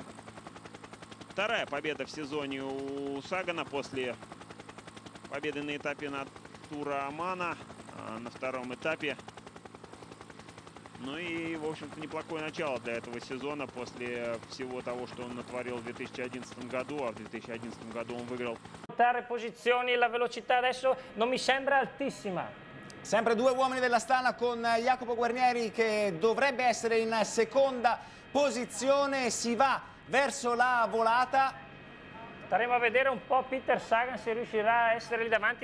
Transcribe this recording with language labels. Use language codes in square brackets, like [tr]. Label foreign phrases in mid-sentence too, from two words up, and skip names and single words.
[ru] Вторая победа в сезоне у Сагана после победы на этапе на Тура Омана, на втором этапе. Ну и, в общем-то, neplохое начало для этого сезона после всего того, что он натворил в 2011 году, а в 2011 году он выиграл. [it] Posizioni, la velocità adesso non mi sembra altissima. Sempre due uomini dell'Astana con Jacopo Guarnieri che dovrebbe essere in seconda posizione, si va verso la volata. Staremo a vedere un po' Peter Sagan se riuscirà a essere lì davanti.